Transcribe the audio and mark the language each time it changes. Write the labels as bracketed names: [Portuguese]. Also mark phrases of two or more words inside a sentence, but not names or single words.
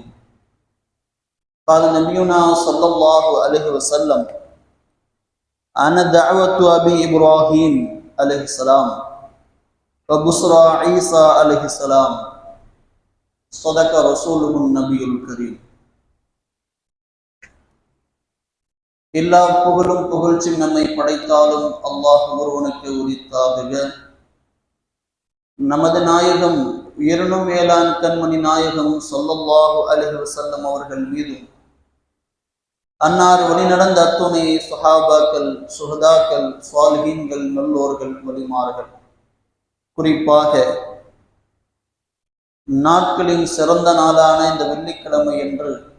[Arabic] قال نبينا صلى الله عليه وسلم أنا دعوة أبي إبراهيم عليه السلام وبشرى عيسى عليه السلام. صدق رسوله النبي الكريم. [Tamil] எல்லா புகழும் புகழ்ச்சி நம்மை படைத்தாலும் அல்லாஹ் ஒருவனுக்கு உரித்தாகுக. நமது நாயகம் உயர்னும் மேலான் கண்மணி நாயகம் [Arabic] صلى الله عليه وسلم [Tamil] அவர்கள் மீதும் அன்னார் வழி நடந்த அத்துணை சஹாபாக்கள், சுஹதாக்கள், சாலிஹீன்கள், நல்லோர்கள், வலிமார்கள், குறிப்பாக நாட்களின் சிறந்த நாளான இந்த வெள்ளிக்கிழமை என்று